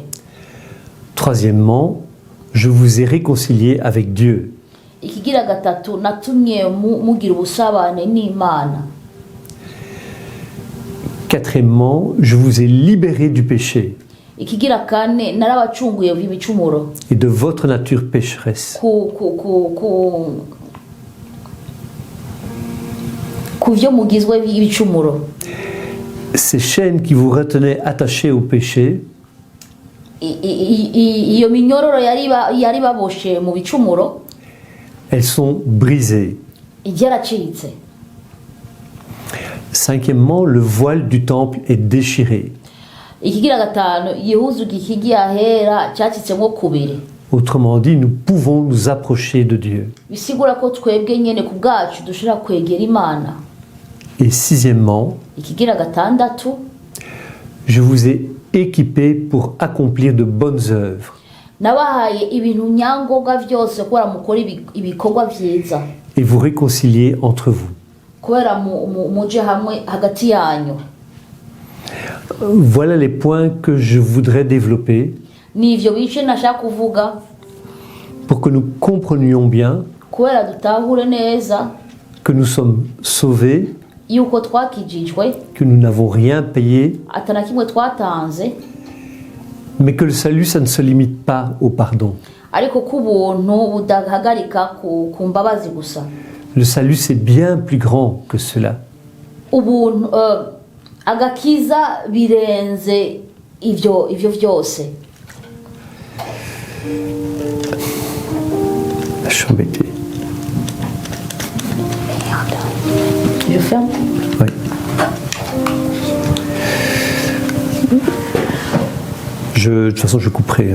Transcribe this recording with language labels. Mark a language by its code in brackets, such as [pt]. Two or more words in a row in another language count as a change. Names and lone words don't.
[fr] Troisièmement, je vous ai réconcilié avec Dieu. [rn] Ikigira gatatu, natumye mugira ubusabane n'Imana. [fr] Quatrièmement, je vous ai libéré du péché [rn] Ikigira kane, narabacunguye ibicumuro [fr] et de votre nature pécheresse. [rn] ku vyo mugizwe ibicumuro. [fr] Ces chaînes qui vous retenaient attachés au péché, [rn] Iyo minyororo yari baboshe mu bicumuro, [fr] elles sont brisées. [rn] yaracitse. [fr] Cinquièmement, le voile du temple est déchiré. [rn] Ikigira gatanu, igihuzu gikigiye ahera cyacitsemo kubiri. [fr] Autrement dit, nous pouvons nous approcher de Dieu. [rn] Bisigura ko twebwe nyene ku bwacu dushira kwegera Imana. [fr] Et sixièmement, [rn] Ikigira gatandatu, [fr] je vous ai équipé pour accomplir de bonnes œuvres [rn] nabahaye ibintu nyangombwa vyose kubera mukora ibikorwa vyiza, [fr] et vous réconcilier entre vous. [rn] kubera muje hamwe hagati yanyu. [fr] Voilà les points que je voudrais développer [rn] Nivyo bice nashaka kuvuga [fr] pour que nous comprenions bien [rn] kubera dutahure neza [fr] que nous sommes sauvés, [rn] yuko twakijijwe, [fr] que nous n'avons rien payé, [rn] atana kimwe twatanze, [fr] mais que le salut, ça ne se limite pas au pardon. [rn] ariko kubuntu budahagarika ku mbabazi gusa. [fr] Le salut, c'est bien plus grand que cela. [rn] Ubuntu agakiza birenze ivyo vyose. [fr] Je suis embêté. Je ferme. Oui. De toute façon, je couperai.